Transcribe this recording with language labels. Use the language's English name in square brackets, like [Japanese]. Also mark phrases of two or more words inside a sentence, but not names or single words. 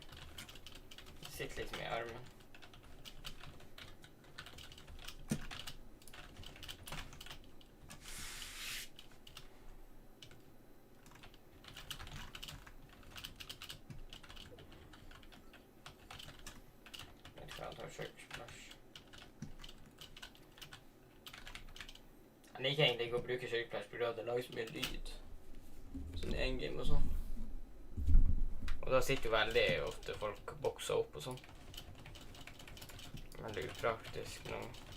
[Swedish] Det sitter liksom i armen. Jag tror jag tar köksplash. [Norwegian] Jeg liker egentlig ikke å bruke kjøkkenplass fordi det lager så mye lyd. Sånn i endgame og sånn. Og da sitter jo veldig ofte folk bokser opp og sånn. Veldig upraktisk nå.